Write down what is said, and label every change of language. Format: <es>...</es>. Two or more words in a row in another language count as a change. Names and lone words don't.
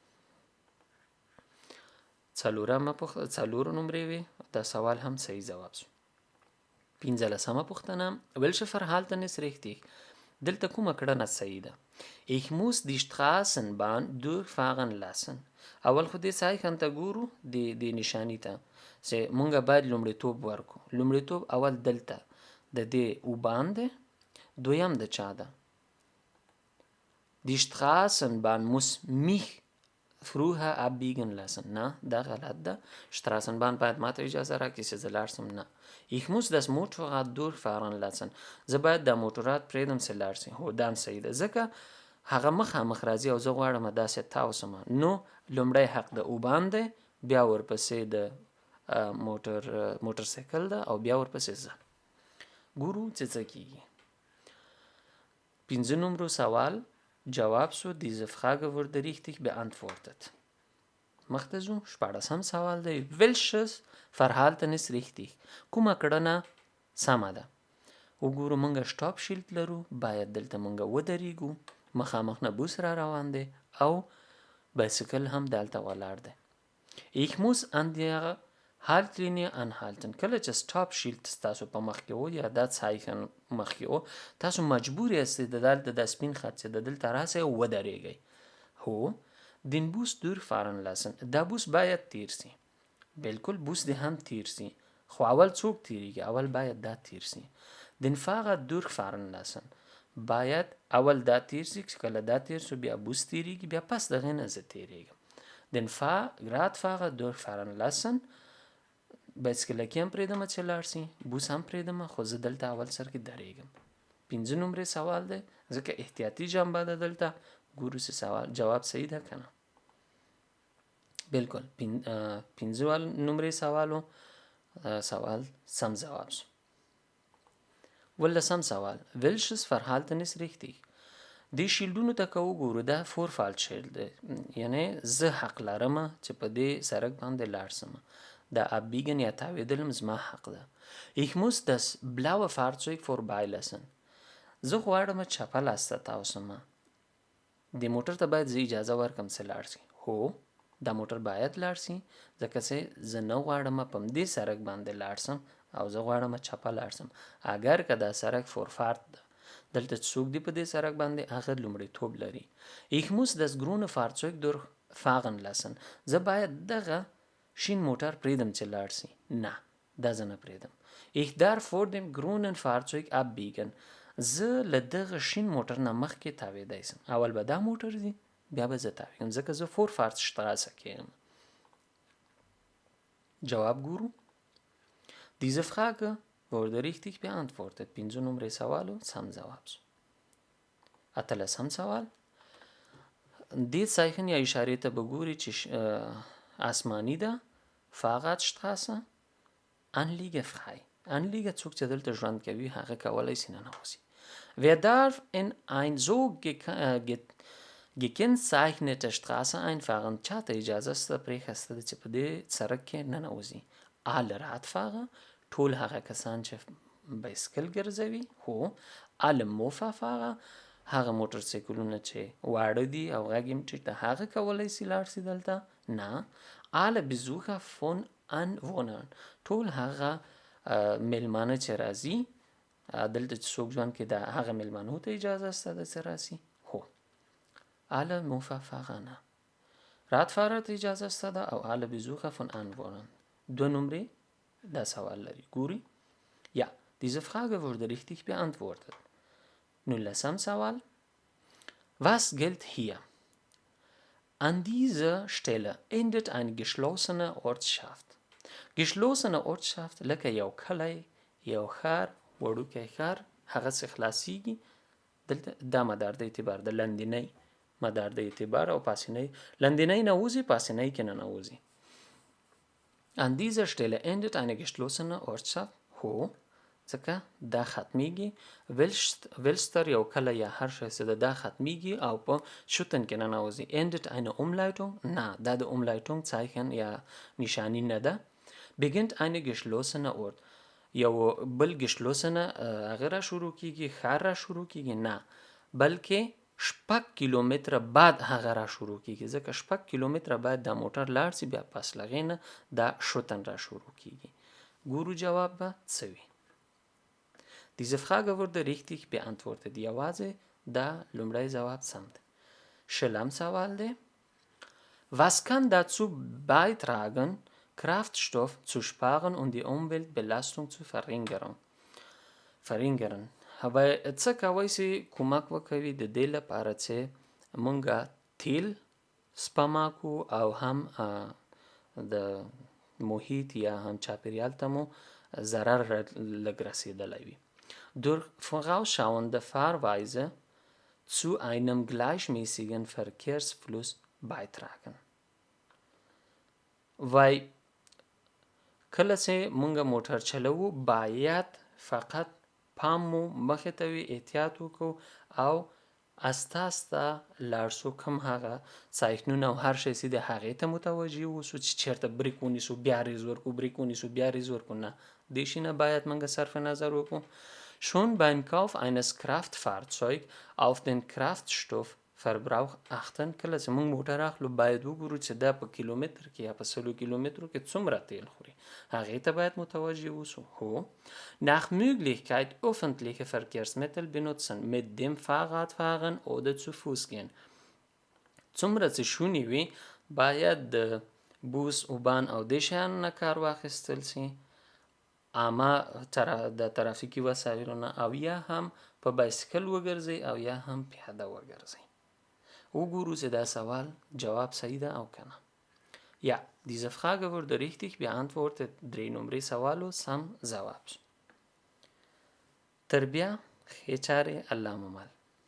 <ps>4 نمرې وي دا سوال هم صحیح جواب شو 15 پوښتنه</ps> <de>Welche Verhalten ist</de> <ps>richtig دلته کومه کړنه صحیح ده</ps> <de>Ich muss die Straßenbahn durchfahren lassen</de> <ps>اول خو دې سایخن ته ګورو د نشانی ته چې مونږ باید لومړیتوب ورکو لومړیتوب اول دلته د دې اوبان ده دویم د چا ده</ps> <de>Die Straßenbahn muss mich früher abbiegen lassen.</de> <ps>نه دا غلط ده. Straßenbahn باید ماته اجازه راکړي چې زه لاړ شم. نه.</ps> <de>Ich muss das Motorrad durchfahren lassen.</de> <ps>زه باید دا موټرات پرېږدم چې لاړ شي. هو دا هم صحیح ده. ځکه هغه مخامخ راځي او زه غواړم داسې تاو شم. نو لومړی حق د اوبان دی، بیا ورپسې د موټرسایکل ده او بیا ورپسې زه. ګورو چې څه کېږي. 5 نمبر سوال. جواب سو,</ps> <de>diese Frage wurde richtig beantwortet.</de> <ps>مخته ځو. 14 سوال دی.</ps> <de>Welches Verhalten ist richtig?</de> <ps>کومه کړنه سمه ده؟ وګورو موږ سټاپ شیلډ لرو، باید دلته موږ ودرېږو. مخامخ نه بوس را روان دی او بایسکل هم دلته ولاړ دی.</ps> <de>Ich muss an der Haltlinie anhalten.</de> <ps>کله چې سټاپ شیلډ تاسو په مخ کې و یا دا ځایخن مخ کې و، تاسو مجبور یاستئ د دلته د سپین خط چې د دلته راسئ او ودرېږئ.</ps> <de>هو den Bus durchfahren lassen.</de> <ps>دا بوس باید تیر سي. بالکل بوس دی هم تیر سي. خو اول څوک تیریږي؟ اول باید دا تیر سي.</ps> <de>den Fahrer durchfahren lassen.</de> <ps>باید اول دا تیر سي، کله دا تیر سو بیا بوس تیریږي، بیا پس دغه نه زه تیریږم.</ps> <de>den Radfahrer durchfahren lassen.</de> <ps>بایسکلکی هم پرېږدم چې لاړ سي، بوس هم پرېږدم، خو زه دلته اول سر کې درېږم. 5 نمبرې سوال دی، ځکه احتیاطي جنبه ده دلته. ګورو چې سوال جواب صحیح ده که نه. بالکل 5 نمبرې سوال سم جواب شو. 18 سوال.</ps> <de>Welches Verhalten ist richtig?</de> <ps>دې شیلډونو ته که وګورو دا فورفالټ شیلډ دی، یعنی زه حق لرم چې په دې سړک باندې لاړ شم. دا abbiegen یا تاوېدل زما حق ده.</ps> <de>Ich muss das blaue Fahrzeug vorbeilassen.</de> <ps>زه غواړم چپه لاس ته تاو شم. دې موټر ته باید زه اجازه ورکړم چې لاړ شي. هو دا موټر باید لاړ شي، ځکه چې زه نه غواړم په دې سړک باندې لاړ شم او زه غواړم چپه لاړ شم. اگر که دا سړک فورفارت ده، دلته څوک دی په دې سړک باندې، هغه لومړیتوب لري.</ps> <de>Ich muss das grüne Fahrzeug durchfahren lassen.</de> <ps>زه باید دغه شین موټر پرېږدم چې لاړ شي. نه دا زه نه پرېږدم.</ps> <de>Ich darf vor dem grünen Fahrzeug abbiegen.</de> <ps>زه له دغه شین موټر نه مخکې تاوېدی شم. اول به دا موټر ځي، بیا به زه تاوېږم، ځکه زه Vorfahrtsstraße کې یم. جواب ګورو.</ps> <de>Diese Frage wurde richtig beantwortet.</de> <ps>5 نمبرې سوالو سم جواب شو. 18 سوال. دې ځایخن یا اشارې ته به ګوري چې آسماني ده.</ps> <de>Fahrradstraße. Anliege frei.</de> <ps>Anliege څوک چې دلته ژوند کوي هغه کولی شي ننوځي.</ps> <de>Wer darf in ein so gekennzeichnete Straße einfahren?</de> <ps>چاته اجازه شته پرېښسته ده چې په دې سړک کې ننوځي؟</ps> <de>Alle Radfahrer.</de> <ps>ټول هغه کسان چې بایسکل ګرځوي.</ps> <de>هو alle Mofa-Fahrer.</de> <ps>هغه موټرسایکلونه چې واړه دي او غږ یې ټیټ ده، هغه کولی شي لاړ شي دلته؟ نه.</ps> <de>alle Besucher von Anwohnern.</de> <ps>ټول هغه میلمانه چې راځي دلته چې څوک ژوند کې ده، هغه میلمانو ته اجازه شته ده چې راسي؟ هو</ps> <de>alle Mofa-Fahrer</de> <ps>نه. Radfahrer ته اجازه شته ده او</ps> <de>alle Besucher von Anwohnern.</de> <ps>2 نمرې دا سوال لري. ګوري.</ps> <de>Ja, diese Frage wurde richtig beantwortet. 19 سوال. Was gilt hier? An dieser Stelle endet eine geschlossene Ortschaft. Geschlossene Ortschaft</de> <ps>لکه یو کلی، یو ښار، وړوکی ښار، هغه څه خلاصیږي. دلته دا مدار د اعتبار د لندنۍ مدار د اعتبار او پاسنۍ. لندنۍ نه وځي، پاسنۍ کې نه نوځي.</ps> <de>An dieser Stelle endet eine geschlossene Ortschaft.</de> <ps>هو ځکه دا ختمیږي. Welster یو کلی یا هر شی چې دا ختمیږي او په شوتن کې نه نوځي.</ps> <de>Endet eine Umleitung.</de> <ps>نه دا د</ps> <de>Umleitung Zeichen</de> <ps>یا نشانی نه ده.</ps> <de>Beginnt eine geschlossene Ort.</de> <ps>یو بل geschlossene هغه را شروع کیږي، ښار را شروع کیږي؟ نه، بلکې 6 کیلومتره بعد هغه را شروع کیږي، ځکه 6 کیلومتره بعد دا موټر لاړ شي، بیا پس لغې نه دا شوتن را شروع کیږي. ګورو جواب به څه وي. Diese Frage wurde richtig beantwortet. یوازې دا لومړی جواب سم دی. 20 سوال دی.</ps> <de>Was kann dazu beitragen, Kraftstoff zu sparen und die Umweltbelastung zu verringern?</de> <ps>څه کولی شي کومک وکوي د دې لپاره چې مونږه تیل سپما کو او هم د محیط یا هم چاپیریال ته مو ضرر لږ رسیدلی وي.</ps> <de>Durch vorausschauende Fahrweise zu einem gleichmäßigen Verkehrsfluss beitragen.</de> <ps>وای کله چې مونږ موټر چلوو باید فقط پام مو مخې ته وي، احتیاط وکړو او استه لاړ سو، کوم هغه سایکنونه او هر شی چې د هغې ته متوجه اوسو چې چېرته بریک ونیسو بیا ریز ورکړو، بریک ونیسو بیا ریز ورکړو. نه، دې شي نه باید مونږ صرف نظر وکړو.</ps> <de>Schon beim Kauf eines Kraftfahrzeugs auf den Kraftstoffverbrauch achten.</de> <ps>کله چې مونږ موټر اخلو باید وګورو چې دا په کیلومتر کې یا په 100 کیلومترو کې څومره تیل خوري، هغې ته باید متوجه اوسو.</ps> <de>هو nach Möglichkeit öffentliche Verkehrsmittel benutzen, mit dem Fahrrad fahren oder zu Fuß gehen.</de> <ps>څومره چې شونې وي باید د بوس، اوبان او دې شیانو نه کار واخیستل سي، عامه د ترافیکي وسایلو نه، او یا هم په بایسکل وګرځئ او یا هم پیاده وګرځئ. وګورو چې دا سوال جواب صحیح ده او کنه.</ps> <de>Ja, diese Frage wurde richtig beantwortet.</de> <ps>3 نمرې سوالو سم ځواب شو. تر بیا ښې چارې، الله مو مل.</ps>